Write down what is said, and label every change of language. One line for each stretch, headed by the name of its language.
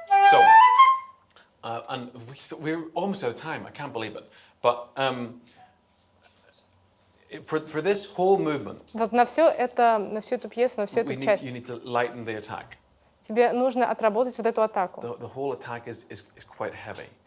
English: So, and we're almost out of time. I can't believe it. But for this whole movement,
Russian: Вот на все это, на всю эту пьесу, на всю эту
English: you
Russian: часть
English: need to lighten the attack.
Russian: тебе нужно отработать вот эту атаку.
English: The whole attack is quite heavy.